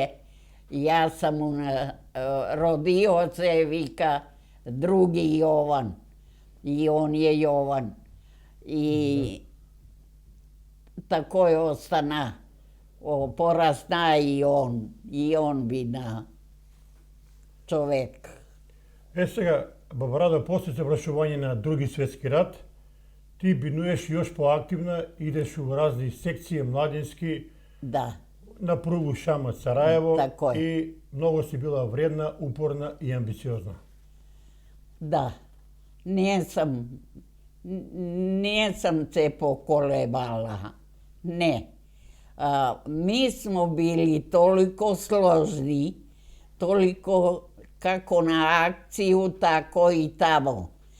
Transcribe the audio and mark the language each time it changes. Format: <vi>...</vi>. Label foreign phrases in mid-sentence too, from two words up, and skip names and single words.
<sr>Ja sam mu rodio se, vika, drugi Jovan. I on je Jovan. I tako je ostana. Porasna i on bi na čovek.</sr> <mk>Сега, баба Радо, после завршување на Други светски рат, ти бинуеш још поактивна, идеш у разни секции младински, Да, на прву Шамац Сараево Тако е. и многу си била вредна, упорна и амбициозна.</mk> <sr>da. Nisam se pokolebala. Ne. Mi smo bili toliko složni, toliko kako na akciju, tako i tamo.</sr>